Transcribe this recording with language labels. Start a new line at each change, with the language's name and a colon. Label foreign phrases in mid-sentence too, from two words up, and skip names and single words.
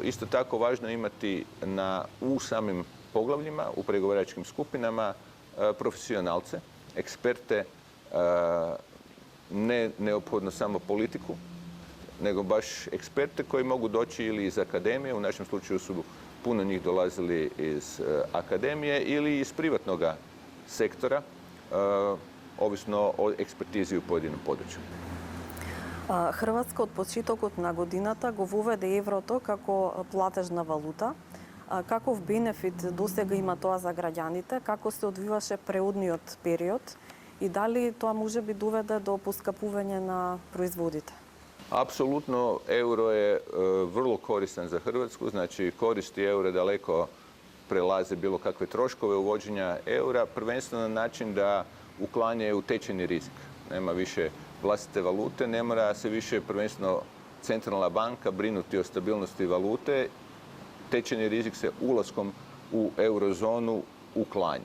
Croatian: Isto tako važno je imati u samim poglavljima, u pregovaračkim skupinama profesionalce, eksperte, ne neophodno samo politiku, nego baš eksperte koji mogu doći ili iz akademije, u našem slučaju su puno njih dolazili iz akademije ili iz privatnog sektora, ovisno o ekspertizi u pojedinom području.
Macedonian: Хрватска од почетокот на годината го воведе еврото како платежна валута. Каков бенефит досега има тоа за граѓаните? Како се одвиваше преодниот период? И дали тоа може би доведе до поскапување на производите?
Croatian: Apsolutno, euro je vrlo koristan za Hrvatsku, znači koristi eura daleko prelaze bilo kakve troškove uvođenja eura, prvenstveno na način da uklanjaju tečajni rizik. Nema više vlastite valute, ne mora se više prvenstveno centralna banka brinuti o stabilnosti valute, tečajni rizik se ulaskom u eurozonu uklanja.